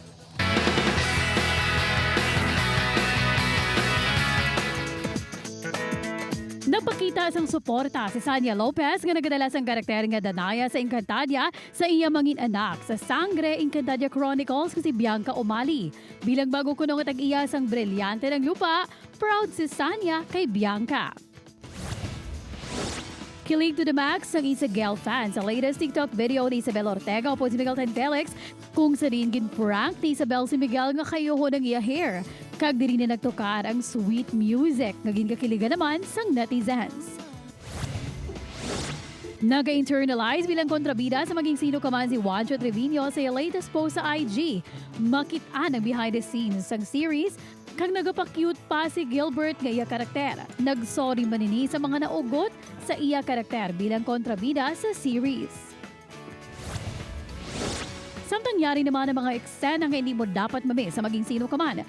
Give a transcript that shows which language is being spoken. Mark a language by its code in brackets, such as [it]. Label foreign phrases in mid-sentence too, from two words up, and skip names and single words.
[hil] Napakita sang suporta si Sanya Lopez nga nagadala sang karakter nga Danaya sa Encantadia sa iya mangin anak sa Sangre Encantadia Chronicles si Bianca Umali. Bilang bago kuno nga tag-iya sang brilyante ng lupa, proud si Sanya kay Bianca. Kilig [en] to the max [hil] ang Isabel fans sa [en] latest TikTok video [hil] ni Isabel Ortega o si Miguel Tan Felix kung sa rin gin-prank ni Isabel si Miguel nga kayoho ng iya hair. Kag diri na nagtukar ang [en] sweet music [hil] nga ginkakiligan naman sang netizens. Naga-internalize bilang kontrabida sa maging sino ka man si Juancho Trevino sa [en] latest post [hil] sa IG. Makita ang [en] behind the scenes [hil] sang series kag nagapa-cute pa si Gilbert nga iya karakter. Nagsorry man ini sa mga naugot sa iya karakter bilang kontrabida sa series. Samtang yari naman ang mga eksena nga [tl] hindi mo dapat mamiss [hil] sa maging sino ka man.